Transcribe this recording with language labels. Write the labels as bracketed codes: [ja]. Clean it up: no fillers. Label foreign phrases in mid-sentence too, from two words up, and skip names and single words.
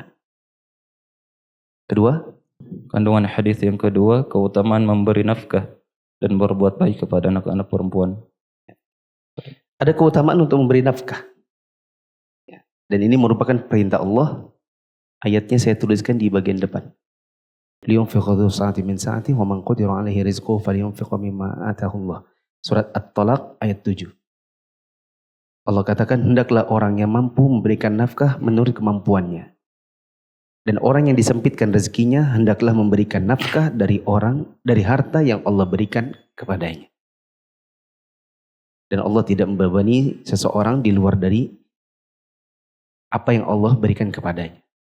[id] Kedua, Kandungan hadis yang kedua, keutamaan memberi nafkah dan berbuat baik kepada anak-anak perempuan. ada keutamaan untuk memberi nafkah. Dan ini merupakan perintah Allah. Ayatnya saya tuliskan di bagian depan. [ar] لينفق ذو سعة من سعته ومن قدر عليه رزقه فلينفق مما آتاه الله. [id] Surat At-Talaq ayat 7. Allah katakan, hendaklah orang yang mampu memberikan nafkah menurut kemampuannya. Dan orang yang disempitkan rezekinya hendaklah memberikan nafkah dari harta yang Allah berikan kepadanya. Dan Allah tidak membebani seseorang di luar dari apa yang Allah berikan kepadanya.